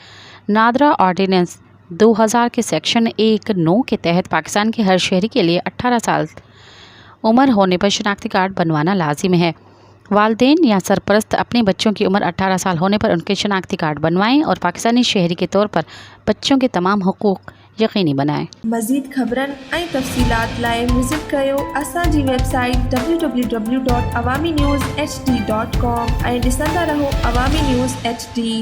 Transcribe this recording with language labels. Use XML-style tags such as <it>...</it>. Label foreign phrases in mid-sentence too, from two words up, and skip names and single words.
<ur>نادرا آرڈیننس 2000 کے سیکشن 1(9) کے تحت پاکستان کے ہر شہری کے لیے 18 سال عمر ہونے پر شناختی کارڈ بنوانا لازم ہے۔ والدین یا سرپرست اپنے بچوں کی عمر 18 سال ہونے پر ان کے شناختی کارڈ بنوائیں اور پاکستانی شہری کے طور پر بچوں کے تمام حقوق یقینی بنائیں۔</ur> <sd>مزید خبرن ऐं तफ़सीलात लाइ विज़िट कयो असांजी वेबसाइट www.awamiNewsHD.com ऐं ॾिसंदा रहो अवामी न्यूज़ HD।</sd>